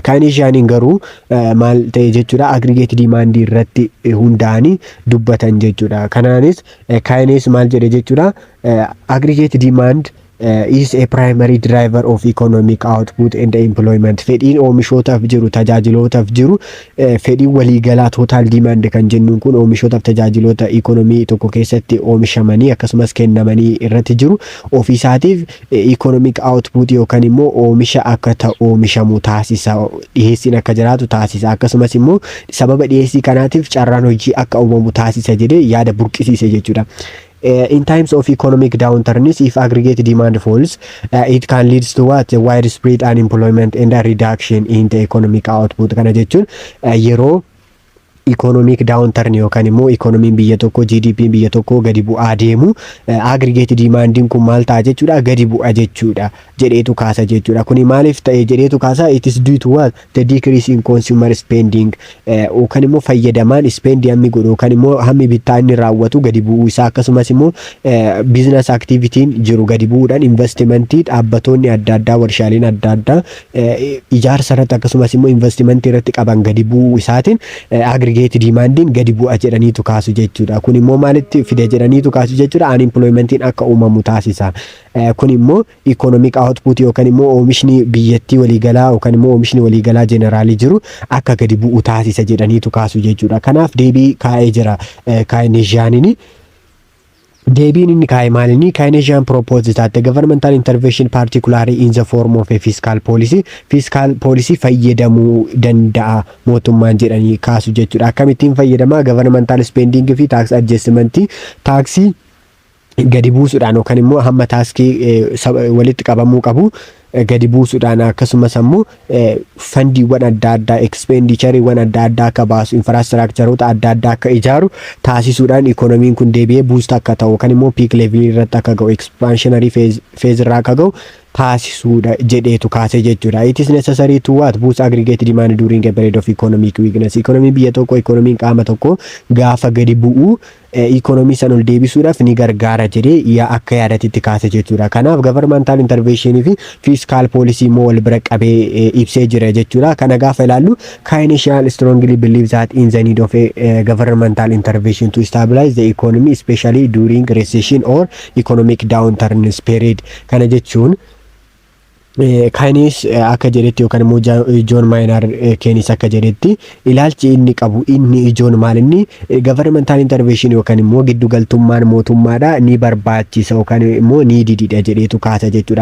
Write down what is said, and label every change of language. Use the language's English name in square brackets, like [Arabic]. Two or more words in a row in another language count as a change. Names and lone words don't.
[Oromo] Keynesian garuu maal ta'e jechuudha [English] aggregate demand [Oromo] irratti hundaanii dubbatan jechuudha. Kanaanis Keynes maal jedhe jechuudha [English] aggregate demand is a primary driver of economic output and employment. [Oromo] Fedhiin oomishootaaf jiru tajaajilootaaf jiru fedhiin waliigalaa [English] total demand [Oromo] kan jennuun kun oomishootaaf tajaajiloota economy tokko keessatti oomishamanii akkasumas kennamanii irratti jiru ofiisaatiif [English] economic output [Oromo] yookaan immoo oomisha akka ta'u oomishamu taasisa, dhiyeessiin akka jiraatu taasisa, akkasumas immoo sababa dhiyeessii kanaatiif carraan hojii akka uumamu taasisa jedhee yaada burqisiise jechuudha. [English] In times of economic downturns, if aggregate demand falls, it can lead to what? Widespread unemployment and a reduction in the economic output. [Oromo] Kana jechuun yeroo [English] economic downturn [Oromo] yookaan immoo economiin biyya tokko GDP'n biyya tokko gadi bu'aa deemu [English] aggregate demandin [Oromo] kun maal ta'a jechuudha gadi bu'a jechuudha jedheetu kaasa jechuudha. Kuni maaliif ta'e jedheetu kaasa? [English] It is due to what? The decrease in consumer spending. [Oromo] Yookaan immoo fayyadamaan spending hammi godhu yookaan immoo hammi bittaa inni raawwatu gadi bu'uu isaa akkasumas immoo [English] business activity'n [Oromo] jiru gadi bu'uudhaan investmentii dhaabbatoonni adda addaa warshaaleen adda addaa ijaarsa irratti akkasumas immoo investmentii irratti qaban gadi bu'uu isaatiin [English] aggregate demandin [Oromo] gadi bu'a jedhaniitu kaasu jechuudha. Kun immoo maalitti fide jedhaniitu kaasu jechuudha unemploymentiin akka uumamu taasisa. Kun immoo [English] economic output [Oromo] yookaan immoo oomishni biyyattii waliigalaa yookaan immoo oomishni waliigalaa generaalii jiru akka gadi bu'u taasisa jedhaniitu kaasu jechuudha. Kanaaf deebii kaa'ee jira Keynesianiin. Deebiin inni kaa'e maalinni? [English] Keynesian proposed that the governmental intervention particularly in the form of a fiscal policy [Oromo] fayyadamuu danda'a mootummaan jedhanii kaasu jechuudha. Akkamittiin fayyadamaa? [English] Governmental spending [Oromo] fi [English] tax adjustment [Oromo] taaksii gadi buusuudhaan yookaan immoo hamma taaskii walitti qabamuu qabu gadi buusuudhaan akkasumas ammoo fandiiwwan adda addaa expenditureewwan adda addaa akka baasu infrastructureota adda addaa akka ijaaru taasisuudhaan economiin kun deebi'ee boost akka ta'u yookaan immoo [English] peak level [Oromo] irratti akka ga'u [English] expansionary phase [Oromo] irraa akka ga'u taasisuudha jedheetu kaase jechuudha. [English] It is necessary to what? Boost aggregate demand during a period of economic weakness. [Oromo] Economiin biyya tokko economiin qaama tokko gaafa gadi bu'u economii san ol deebisuudhaaf ni gargaara jedhee akka yaadatitti kaase jechuudha. Kanaaf [English] governmental intervention [Oromo] fi [English] fiscal policy [Oromo] immoo wal bira qabee ibsee jira jechuudha. Kana gaafa ilaallu [English] Keynesian strongly believes that in the need of a governmental intervention to stabilize the economy especially during recession or economic downturn period. [Oromo] Kana jechuun Keynes akka jedhetti yookaan immoo John Maynard Keynes akka jedhetti ilaalchi inni qabu inni ijoon maal inni [English] governmental intervention [Oromo] yookaan immoo giddu galtummaan mootummaadha ni barbaachisa yookaan immoo ni dididha jedheetu kaasa jechuudha.